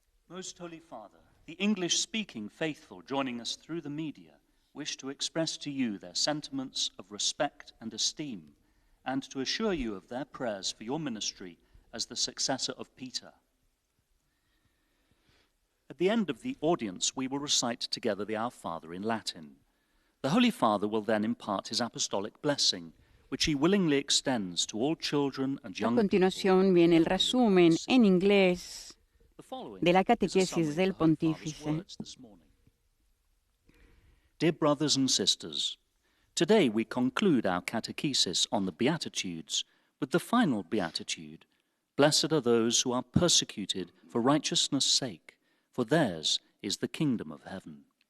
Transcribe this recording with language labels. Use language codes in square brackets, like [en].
[en] Most Holy Father, the English-speaking faithful joining us through the media wish to express to you their sentiments of respect and esteem, and to assure you of their prayers for your ministry as the successor of Peter. At the end of the audience, we will recite together the Our Father in Latin. The Holy Father will then impart his apostolic blessing, which he willingly extends to all children and [es] A [en] young [es] continuación viene el resumen en inglés de la catequesis del pontífice. [en] Dear brothers and sisters, today we conclude our catechesis on the Beatitudes with the final Beatitude. Blessed are those who are persecuted for righteousness' sake, for theirs is the kingdom of heaven.